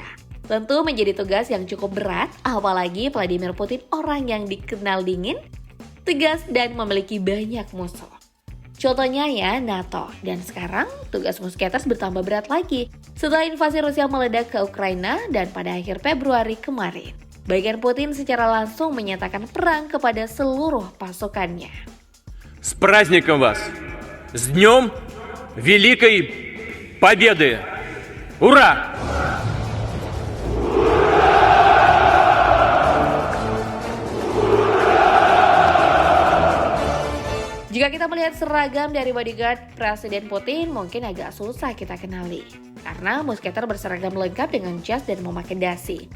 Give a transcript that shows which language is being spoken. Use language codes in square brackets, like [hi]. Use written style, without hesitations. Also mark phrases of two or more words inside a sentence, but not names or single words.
[id] Tentu menjadi tugas yang cukup berat, apalagi Vladimir Putin orang yang dikenal dingin, tegas, dan memiliki banyak musuh. Contohnya ya NATO, dan sekarang tugas Musketeers bertambah berat lagi setelah invasi Rusia meledak ke Ukraina dan pada akhir Februari kemarin. Bagian Putin secara langsung menyatakan perang kepada seluruh pasukannya. [ru] С праздником вас! С Днем Великой Победы! Ура! [id] Jika kita melihat seragam dari bodyguard Presiden Putin, mungkin agak susah kita kenali. Karena Musketeers berseragam lengkap dengan jas dan memakai dasi.